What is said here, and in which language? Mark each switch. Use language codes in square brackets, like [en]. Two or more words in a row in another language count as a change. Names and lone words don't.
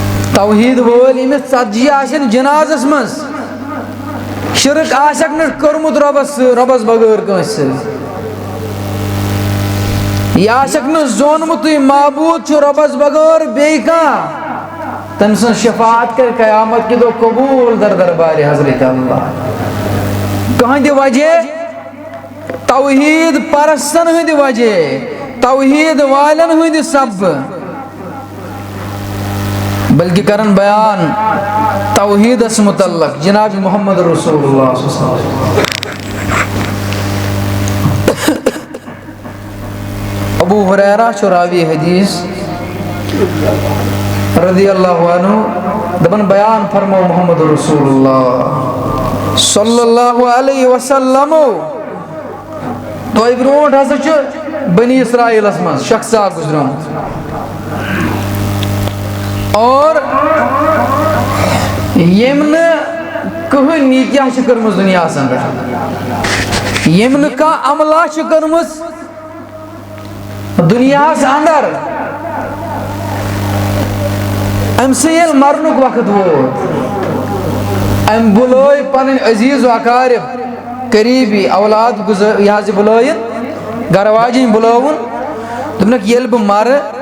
[ks] توحید وول یمس ژتجی آسن جنازس مز شرک آسک نہ کورمت ربس بغیر کٲنٛسہِ سۭتۍ یہِ آسک نہٕ زونمُت معبوٗد چھُ رۄبس بغٲر بیٚیہِ کانٛہہ تٔمۍ سٕنٛز شفاعت کر قیامت کہِ دۄہ قبوٗل در دربارِ حضرت اللہ کٕہٕنٛدِ وجہ توحید پرستن ہٕنٛدِ وجہ توحید والٮ۪ن ہٕنٛدِ سببہٕ بلکہ کرن بیان توحیدس متعلق جناب محمد رسول اللہ [ar] صلی اللہ علیہ وسلم [ks] ابو ہریرہ راوی حدیث [ar] رضی اللہ عنہ [ks] دبن بیان فرمو محمد رسول اللہ [ar] صلی اللہ علیہ وسلم [ks] تو برونٹھ ہسا چھ بنی اسرائیل من شخص اکھ گزریومت اور یم نہٕ کٕہٕنۍ نیکیاہ چھِ کٔرمٕژ دُنیاہس اندر یم نہٕ کانٛہہ عملا چھِ کٔرمٕژ دُنیاہس اندر أمۍ سٕنٛدِ ییٚلہِ مرنُک وقت ووت أمۍ بُلٲے پنٕنۍ عزیٖز و اقارب قریٖبی اولاد یہِ حظ یہِ بُلٲیِن گرٕ واجِنۍ بُلٲوُن دوٚپنکھ ییٚلہِ بہٕ مرٕ